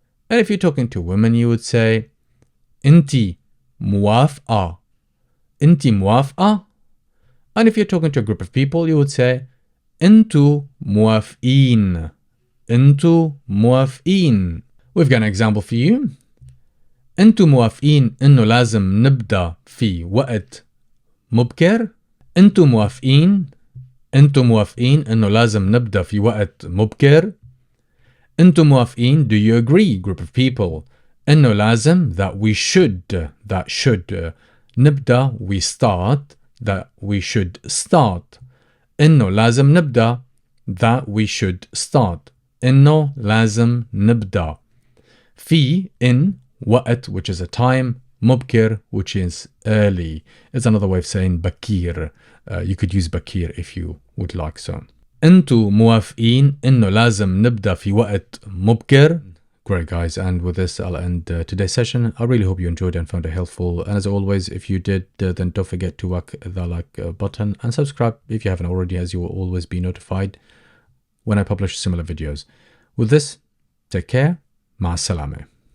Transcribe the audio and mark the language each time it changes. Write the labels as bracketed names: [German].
[English] And if you're talking to women, you would say [Arabic] أنتِ موافقة. أنتِ موافقة. [English] And if you're talking to a group of people, you would say [Arabic] أنتوا موافقين. أنتوا موافقين. [English] We've got an example for you. [Arabic] أنتوا موافقين إنه لازم نبدأ في وقت مبكر؟ أنتوا موافقين؟ أنتوا موافقين إنه لازم نبدأ في وقت مبكر؟ أنتوا موافقين, [English] do you agree, group of people? [Arabic] إنه لازم, [English] that we should, that should. [Arabic] نبدأ, [English] we start, that we should start. [Arabic] إنه لازم نبدأ, [English] that we should start. [Arabic] إنه لازم نبدأ. في, [English] in, [Arabic] وقت, [English] which is a time, [Arabic] مبكر, [English] which is early. It's another way of saying [Arabic] بكير. [English] You could use بكير if you would like so. [Arabic] أنتوا موافقين إنه لازم نبدأ في وقت مبكر? [English] Great guys, and with this I'll end today's session. I really hope you enjoyed and found it helpful. And as always, if you did, then don't forget to whack the like button and subscribe if you haven't already, as you will always be notified when I publish similar videos. With this, take care. [Arabic] مع السلامة.